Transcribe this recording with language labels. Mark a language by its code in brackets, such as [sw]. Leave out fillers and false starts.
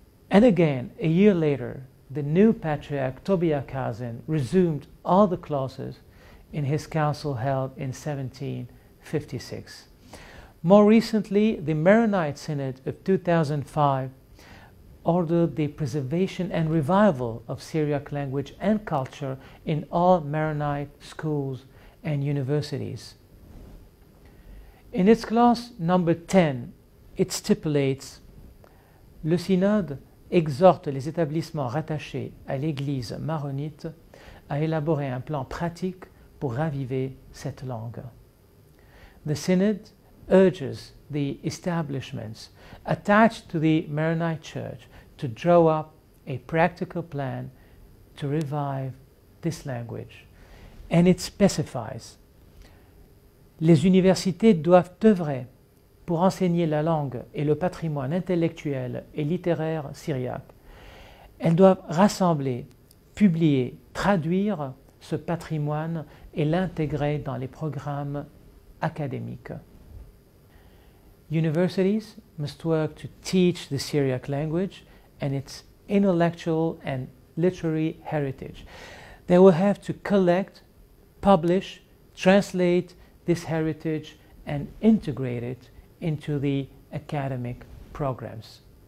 [en] And again, a year later, the new Patriarch Tobiah Kazan resumed all the clauses in his council held in 1756. More recently, the Maronite Synod of 2005 ordered the preservation and revival of Syriac language and culture in all Maronite schools and universities. In its clause number 10, it stipulates [fr] Le Synode exhorte les établissements rattachés à l'Église maronite à élaborer un plan pratique pour raviver cette langue. [en] The Synod urges the establishments attached to the Maronite Church to draw up a practical plan to revive this language. And it specifies [fr] les universités doivent œuvrer pour enseigner la langue et le patrimoine intellectuel et littéraire syriaque. Elles doivent rassembler, publier, traduire ce patrimoine et l'intégrer dans les programmes académiques. [en] Universities must work to teach the Syriac language and its intellectual and literary heritage. They will have to collect, publish, translate this heritage and integrate it into the academic programs.